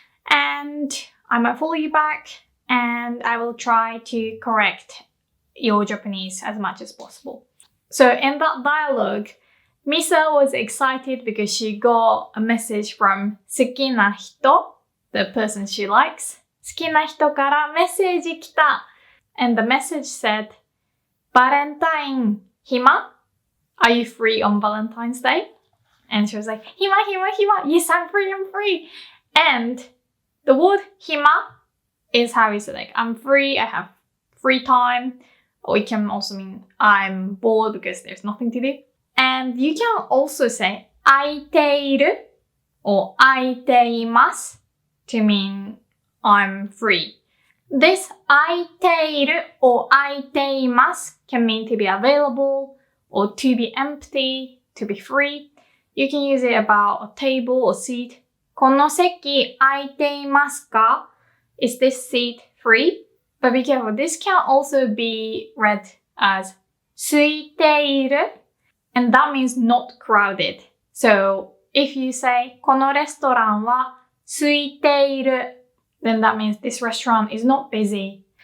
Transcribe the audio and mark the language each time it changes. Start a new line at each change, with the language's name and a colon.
English: And I might follow you back. And I will try to correct your Japanese as much as possible. So in that dialogue, Misa was excited because she got a message from 好きな人, the person she likes.
Japanese: 好きな人からメッセージ来た.
English: And the message said, Valentine, hima? Are you free on Valentine's Day? And she was like, hima, hima, hima. Yes, I'm free. And the word hima is how you say like, I'm free, I have free time. Or it can also mean I'm bored because there's nothing to do. And you can also say 空いている or 空いています to mean I'm free. This 空いている or 空いています can mean to be available or to be empty, to be free. You can use it about a table or seat.
Japanese: この席空いていますか?
English: Is this seat free? But be careful, this can also be read as 空いている, and that means not crowded. So if you say
Japanese: このレストランは空いている,
English: then that means this restaurant is not busy.